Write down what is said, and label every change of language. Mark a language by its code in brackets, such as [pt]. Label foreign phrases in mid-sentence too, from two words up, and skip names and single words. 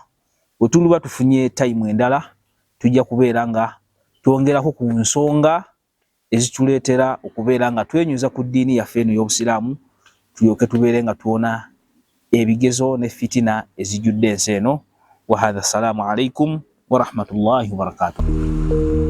[lg] Bwe tuliba tufunye time endala tujja kubeera nga twongerako ku nsonga ezituleetera okubeera nga twenyuza ku ddiini yaffe eno y'Obusiraamu, tulyoke tubeere nga tuwona ebigezo ne fitina ezijjudde ensi eno. [ar] وهذا، السلام عليكم ورحمة الله وبركاته.